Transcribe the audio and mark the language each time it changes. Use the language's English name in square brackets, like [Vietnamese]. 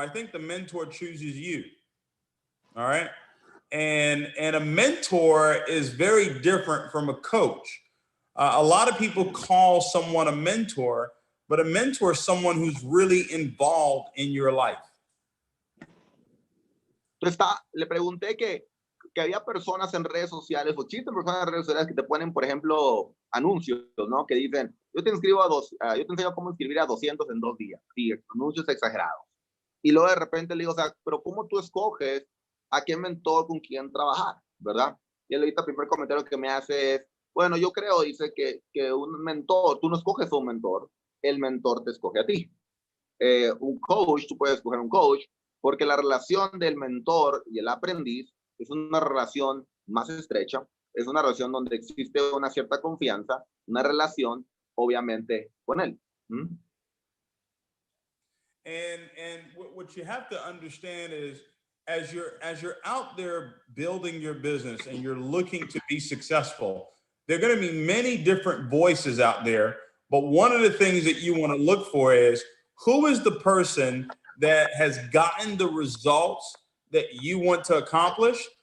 [English] I think the mentor chooses you. All right. And a mentor is very different from a coach. A lot of people call someone a mentor, but a mentor is someone who's really involved in your life. [Spanish] Le pregunté que había personas en redes sociales, o existen personas en redes sociales que te ponen, por ejemplo, anuncios, ¿no? Que dicen, yo te enseño cómo escribir a 200 en 2 días. Sí, anuncios exagerados. Y luego de repente le digo, o sea, pero ¿cómo tú escoges a qué mentor con quién trabajar, verdad? Y él ahorita el primer comentario que me hace es, bueno, yo creo, dice que un mentor, tú no escoges a un mentor, el mentor te escoge a ti. Un coach, tú puedes escoger un coach, porque la relación del mentor y el aprendiz es una relación más estrecha, es una relación donde existe una cierta confianza, una relación, obviamente, con él. ¿Mm? [English] And what you have to understand is, as you're out there building your business and you're looking to be successful, there are going to be many different voices out there. But one of the things that you want to look for is, who is the person that has gotten the results that you want to accomplish?